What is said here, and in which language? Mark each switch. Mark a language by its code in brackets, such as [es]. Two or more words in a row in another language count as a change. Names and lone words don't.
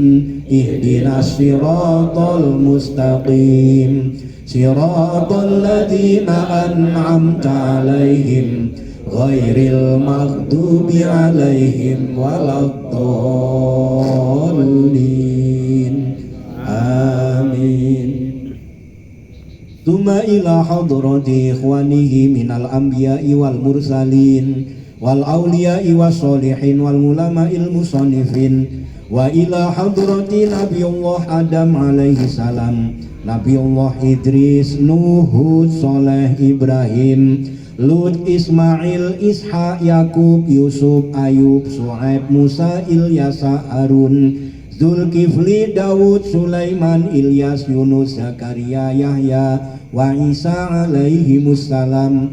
[ar] اهدنا الصراط المستقيم. صراط الذين أنعمت عليهم غير المغضوب عليهم ولا الضالين. آمين ثم إلى حضرة إخوانه من الأنبياء والمرسلين والأولياء والصالحين والعلماء المصنفين وإلى حضرة نبي الله آدم عليه السلام، نبي الله إدريس, Nuh, Hud, Saleh, Ibrahim, Lut, Ismail, Ishak, Yakub, Yusuf, Ayub, Su'aib, Musa, Ilyasa, Harun, Zulkifli, Dawud, Sulaiman, Ilyas, Yunus, Zakaria, يحيى، وعيسى عليهم السلام.